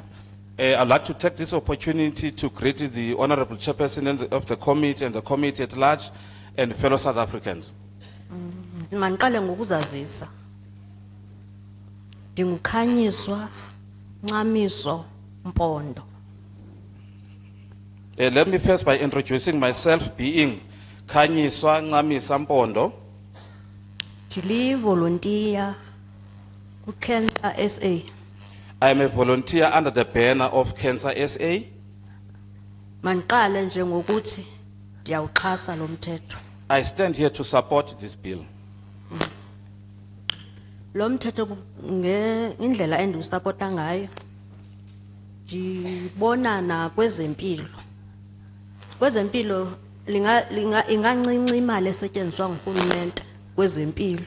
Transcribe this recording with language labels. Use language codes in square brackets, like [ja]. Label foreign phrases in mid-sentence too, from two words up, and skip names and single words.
[en] I'd like to take this opportunity to greet the Honorable Chairperson of the committee and the committee at large and fellow South Africans. [xh] Mandiqale ngokuzazisa. Ndingukhanyiswa Ncamiso Mpondo. [en] Let me first by introducing myself, being Khanyiswa Ncamisa Mpondo. [xh] Ndili volunteer ku Cancer SA. [en] I am a volunteer under the banner of Cancer SA. [xh] Mandiqale nje ngokuthi ndiyawuxhasa lo mthetho. [en] I stand here to support this bill. [xh] Lo mthetho ngendlela endiwusapota ngayo ndibona na kwezempilo. Kwezempilo ingancinci imali esetyenziswa ngurhulumente kwezempilo.